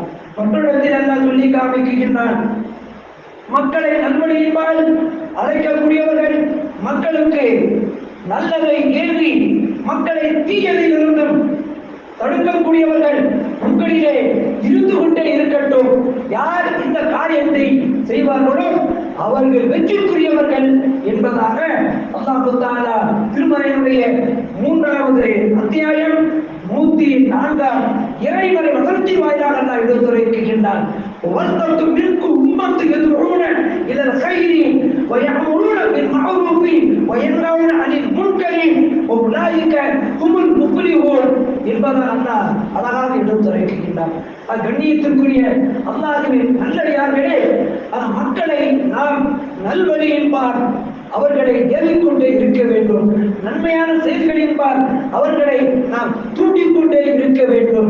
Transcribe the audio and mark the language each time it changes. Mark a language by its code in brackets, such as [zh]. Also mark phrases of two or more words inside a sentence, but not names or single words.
[ta] மற்றொரு அல்லாஹ் சொல்லி காண்பிக்கின்றான், மக்களை நல்வழியின்பால் அழைக்கக்கூடியவர்கள், மக்களுக்கு நல்லதை ஏவி மக்களை தீயதிலிருந்தும் தடுக்கக்கூடியவர்கள் உங்களிலே இருந்து கொண்டே இருக்கட்டும். யார் இந்த காரியத்தை செய்வார்களோ அவர்கள் வெற்றிக்குரியவர்கள் என்பதாக அல்லாஹ் தஆலா திருமறையினுடைய 3வது அத்தியாயம் 104 இறைவரை வசனத்தின் வாயிலாக அல்லாஹ் எடுத்துரைக்கின்றான். [ar] وَلْتَكُنْ مِنْكُمْ أُمَّةٌ يَدْعُونَ إِلَى الْخَيْرِ وَيَأْمُرُونَ بِالْمَعْرُوفِ وَيَنْهَوْنَ عَنِ الْمُنكَرِ وَأُولَٰئِكَ هُمُ الْمُفْلِحُونَ [ta] என்பதாக அல்லாஹ் அழகாக எடுத்துரைக்கின்றார். கண்ணியத்திற்குரிய அல்லாஹ்வின் நல்லடியார்களே, மக்களை நாம் நல்வழியின்பால் அவர்களை ஏறிக்கொண்டே இருக்க வேண்டும். நன்மையான செயல்களின்பால் அவர்களை நாம் தூண்டிக்கொண்டே இருக்க வேண்டும்.